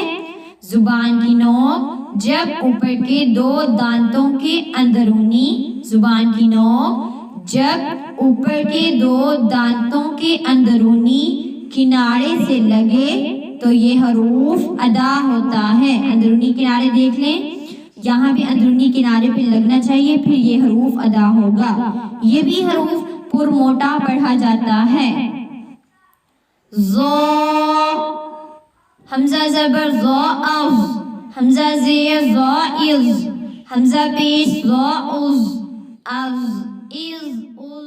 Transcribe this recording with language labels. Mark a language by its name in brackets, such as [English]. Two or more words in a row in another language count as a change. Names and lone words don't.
[Urdu] زبان کی نوک جب اوپر کے دو دانتوں کے اندرونی, زبان کی نوک جب اوپر کے دو دانتوں کے اندرونی کنارے سے لگے تو یہ حروف ادا ہوتا ہے. اندرونی کنارے دیکھ لیں, یہاں بھی اندرونی کنارے پہ لگنا چاہیے, پھر یہ حروف ادا ہوگا. یہ بھی حروف پر موٹا پڑھا جاتا ہے. ذو, حمزہ زبر ذو از, حمزہ زیر ذو از, حمزہ پیش ذو از, از از